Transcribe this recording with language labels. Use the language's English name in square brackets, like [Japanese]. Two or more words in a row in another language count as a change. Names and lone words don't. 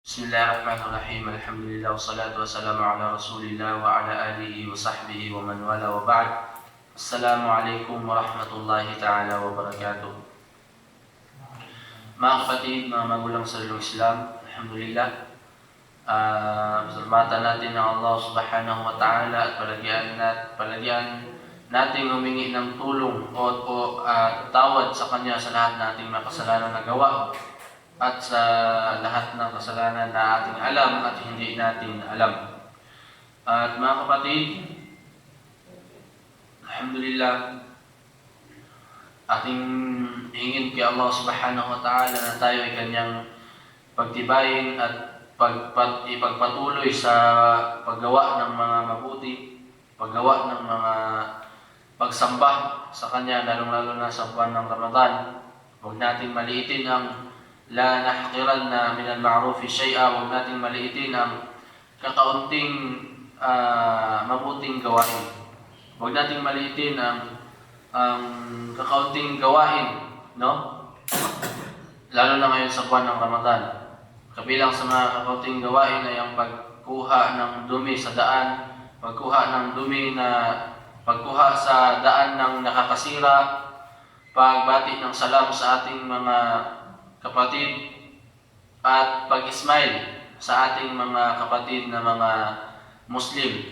[Arabic] بسم الله الرحمن الرحيم الحمد لله والصلاة والسلام على رسول الله وعلى آله وصحبه ومن والى وبعد. السلام عليكم ورحمة الله تعالى وبركاته. [Filipino] Mga kapatid, mga magulang sa ilong Islam, alhamdulillah, salamatan natin ng Allah [Arabic] سبحانه وتعالى [Filipino] at palagyan natin humingi ng tulong o tawad sa Kanya sa lahat nating mga kasalanan na gawa at sa lahat ng kasalanan na ating alam at hindi natin alam. At mga kapatid, alhamdulillah, ating hingin kay Allah [Arabic] سبحانه وتعالى [Filipino] na tayo ay Kanyang pagtibayin at ipagpatuloy sa paggawa ng mga mabuti, paggawa ng mga pagsamba sa Kanya, lalong-lalo na sa buwan ng Ramadan. Huwag nating maliitin ang [Arabic] لا نحقرن من المعروف شيئا, [Filipino] huwag nating maliitin ang kakaunting mabuting gawain. Huwag nating maliitin ang kakaunting gawain, no? Lalo na ngayon sa buwan ng Ramadan. Kabilang sa mga kakaunting gawain ay ang pagkuha ng dumi sa daan, pagkuha sa daan ng nakakasira, pagbati ng salam sa ating mga kapatid, at pag-smile sa ating mga kapatid na mga Muslim.